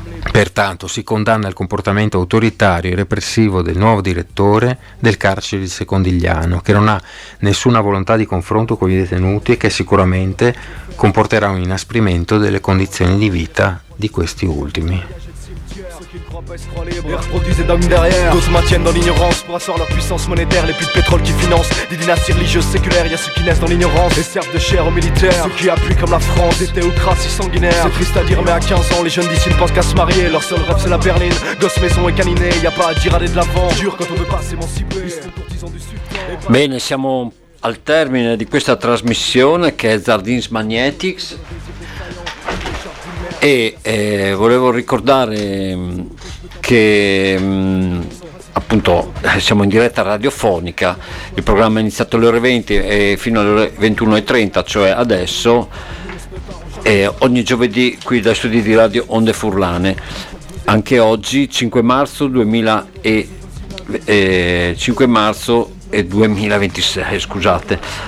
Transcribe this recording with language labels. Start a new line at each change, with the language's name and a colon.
Italian: Pertanto si condanna il comportamento autoritario e repressivo del nuovo direttore del carcere di Secondigliano, che non ha nessuna volontà di confronto con i detenuti e che sicuramente comporterà un inasprimento delle condizioni di vita di questi ultimi.
French: Et reproduisent des dogmes derrière. D'autres maintiennent dans l'ignorance pour asseoir leur puissance monétaire. Les puits de pétrole qui financent des dynasties religieuses séculaires. Y'a ceux qui naissent dans l'ignorance et servent de chair aux militaires. Ceux qui appuient comme la France des théocraties sanguinaires. C'est triste à dire, mais à 15 ans, les jeunes d'ici ne pensent qu'à se marier. Leur seul rêve, c'est la berline. Gosses, maison et caninés. Y'a pas à dire, aller de l'avant. Dur quand on veut pas s'émanciper. Ils sont courtisans du sud.
Italian: Bene, siamo al termine di questa trasmissione che è Zardins Magnetics. E volevo ricordare che appunto siamo in diretta radiofonica, il programma è iniziato alle ore 20 e fino alle ore 21.30, cioè adesso, ogni giovedì qui dai studi di Radio Onde Furlane, anche oggi 5 marzo 2026, scusate.